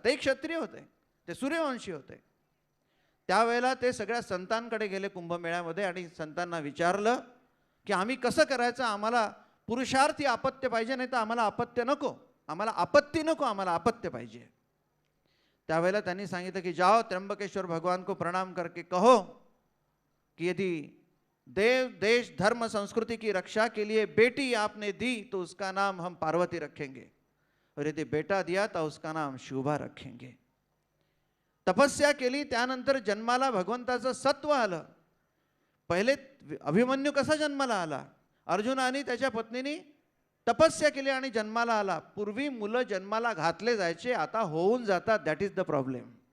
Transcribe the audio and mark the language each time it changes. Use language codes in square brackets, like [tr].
[mr] ते क्षत्रिय होते, ते सूर्यवंशी होते. त्यावेळेला ते सगळ्या संतांकडे गेले कुंभमेळ्यामध्ये आणि संतांना विचारलं की आम्ही कसं करायचं, आम्हाला पुरुषार्थी अपत्य पाहिजे, नाही तर आम्हाला अपत्य नको, आम्हाला आपत्ती नको, आम्हाला अपत्य पाहिजे. त्यावेळेला त्यांनी सांगितलं की [hi] जाओ त्र्यंबकेश्वर भगवान को प्रणाम करके कहो कि यदि देव देश धर्म संस्कृति की रक्षा के लिए बेटी आपने दी तो उसका नाम हम पार्वती रखेंगे और यदि बेटा दिया तो उसका नाम शुभा रखेंगे. [mr] तपस्या केली, त्यानंतर जन्माला भगवंताचं सत्व आलं. पहिले अभिमन्यू कसा जन्माला आला, अर्जुन आणि त्याच्या पत्नीने तपस्या केली आणि जन्माला आला. पूर्वी मुलं जन्माला घातले जायचे, आता होऊन जातात. [en] That is the problem.